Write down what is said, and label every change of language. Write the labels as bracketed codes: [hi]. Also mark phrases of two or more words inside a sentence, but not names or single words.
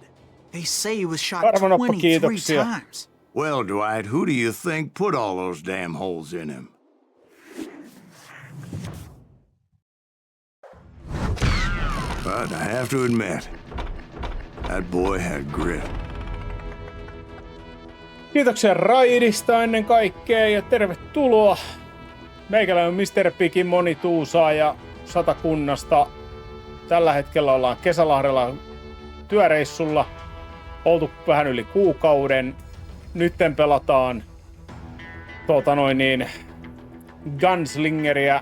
[en] They say he was shot [fi] Karvanoppa, 23 kiitoksia. [en] times. Well, Dwight, who do you think put all those damn holes in him? But I have to admit, that boy had grit. [fi] Kiitoksia raidista ennen kaikkea ja tervetuloa. Meikällä on Mr. Pikin monituusaa ja Satakunnasta. Tällä hetkellä ollaan Kesälahdella työreissulla. Oltu vähän yli kuukauden. Nytten pelataan Gunslingeria.